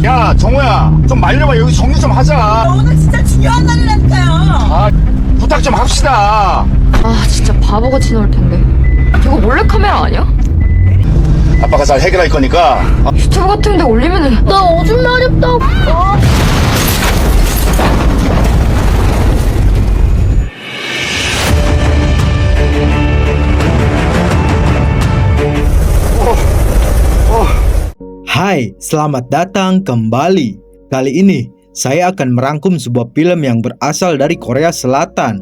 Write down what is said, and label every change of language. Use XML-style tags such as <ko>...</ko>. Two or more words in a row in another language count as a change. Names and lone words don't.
<ko>야, 정우야, 좀 말려봐. 여기 정리 좀 하자. 오늘 진짜 중요한 날이라니까요. 아, 부탁 좀 합시다. 아 진짜 바보같이 나올 텐데. 이거 몰래카메라 아니야? 아빠가 잘 해결할 거니까. 유튜브 같은데 올리면은 나 오줌 마렵다고.</ko> <id>Hai, selamat datang kembali. Kali ini saya akan merangkum sebuah film yang berasal dari Korea Selatan.</id>